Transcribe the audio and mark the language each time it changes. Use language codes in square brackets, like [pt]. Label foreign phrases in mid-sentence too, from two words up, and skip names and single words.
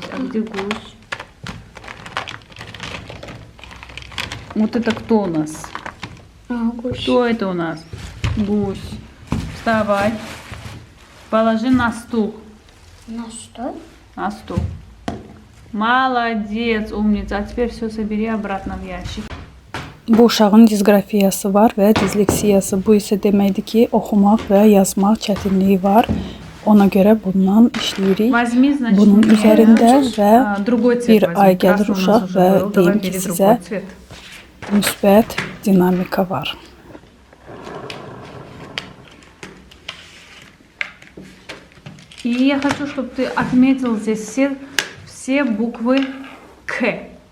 [ru] А где гусь? Вот это кто у нас? Гусь. Кто это у нас? Гусь. Вставай. Положи на стул. На что? На стул. Молодец, умница. А теперь все собери обратно в ящик. [az] Bu uşağın disqrafiyası var və disleksiyası. Bu isə deməkdir ki, oxumaq və yazmaq çətinliyi var. Ona görə bundan işləyirik. [ru] Возьми, значит, [az] Bunun üzərində və [ru] другой цвет [az] bir [ru] возьми. [az] ay gəlir [ru] Красный у нас [az] uşaq [ru] уже [az] və [ru] был. [az] deyim [ru] Давай [az] ki, [ru] бери [az] sizə [ru] другой цвет. [az] müsbət dinamika var. [ru] И я хочу, чтобы ты отметил здесь все буквы К.